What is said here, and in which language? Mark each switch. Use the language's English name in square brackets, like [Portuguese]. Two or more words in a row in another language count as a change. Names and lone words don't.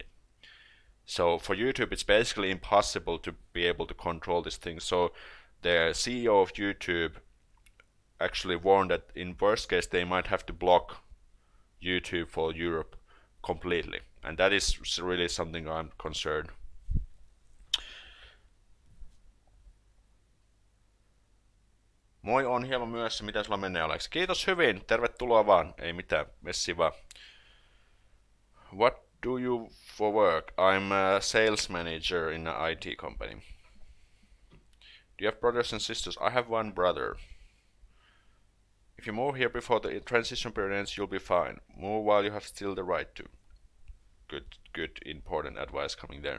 [English] So for YouTube, it's basically impossible to be able to control this thing. So the CEO of YouTube actually warned that in worst case they might have to block YouTube for Europe completely, and that is really something I'm concerned. [Finnish] Moi, on hieman myöhässä. Miten sulla menee, Alex? Kiitos hyvin. Tervetuloa vaan. Ei mitään. Messi vaan. [English] What do you for work? I'm a sales manager in an IT company. Do you have brothers and sisters? I have one brother. If you move here before the transition period ends, you'll be fine. Move while you have still the right to. Good, important advice coming there.